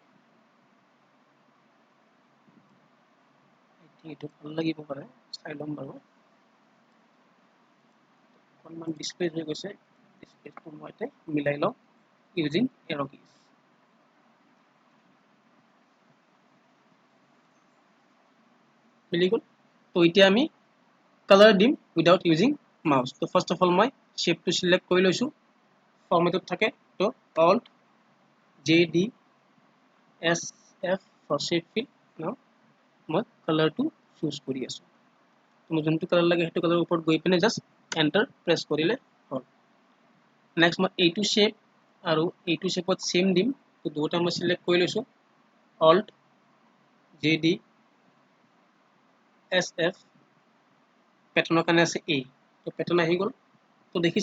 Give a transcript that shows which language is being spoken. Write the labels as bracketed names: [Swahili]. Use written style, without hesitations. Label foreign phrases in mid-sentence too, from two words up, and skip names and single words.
[Assamese] এইটো ভাল লাগিব পাৰে চাই লম বাৰু অকনমান ডিসপ্লে হৈ গৈছে ডিসপ্লেটো মই এতিয়া মিলাই লও [English] using arrow keys [Assamese] মিলি গল তো এতিয়া আমি কালাৰ দিম [English] without using mouse [Assamese] তো [English] first of all [Assamese] মই শেপটো সিলেক্ট কৰি লৈছো ফৰমেটত থাকে তো alt JD [English] SF for shape fill now [Assamese] মই কালাৰটো চুজ কৰি আছো তুমি যোনটো কালাৰ লাগে সেইটো কালাৰৰ ওপৰত গৈ পিনে [English] just enter press [Assamese] কৰিলে হ'ল নেক্সট মই এইটো শেপ আৰু এইটো শেপত সেম দিম তো দুটা মই সিলেক্ট কৰি লৈছো alt JD SF প্যাটাৰ্নৰ কাৰণে আছে A তো প্যাটাৰ্ন আহি গল তো দেখিছে